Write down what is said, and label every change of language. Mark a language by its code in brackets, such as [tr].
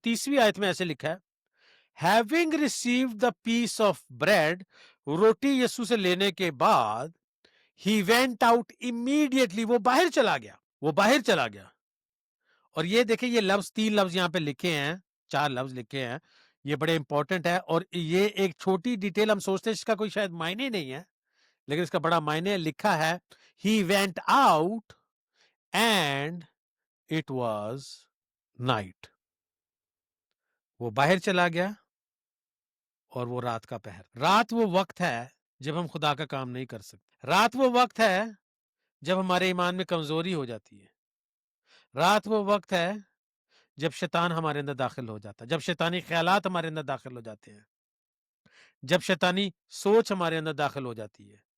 [ur] 30ویں آیت میں ایسے لکھا ہے, [en] having received the piece of bread, [ur] روٹی یسوع سے لینے کے بعد, [en] he went out immediately, [ur] وہ باہر چلا گیا. وہ باہر چلا گیا. اور یہ دیکھیں, یہ لفظ 3 لفظ یہاں پہ لکھے ہیں, 4 لفظ لکھے ہیں. یہ بڑے امپورٹنٹ ہے. اور یہ ایک چھوٹی ڈیٹیل, ہم سوچتے ہیں اس کا کوئی شاید معنی نہیں ہے, لیکن اس کا بڑا معنی لکھا ہے. [en] he went out and it was night. [ur] وہ باہر چلا گیا اور وہ رات کا پہر. رات وہ وقت ہے جب ہم خدا کا کام نہیں کر سکتے. رات وہ وقت ہے جب ہمارے ایمان میں کمزوری ہو جاتی ہے. رات وہ وقت ہے جب شیطان ہمارے اندر داخل ہو جاتا ہے, جب شیطانی خیالات ہمارے اندر داخل ہو جاتے ہیں, جب شیطانی سوچ ہمارے اندر داخل ہو جاتی ہے.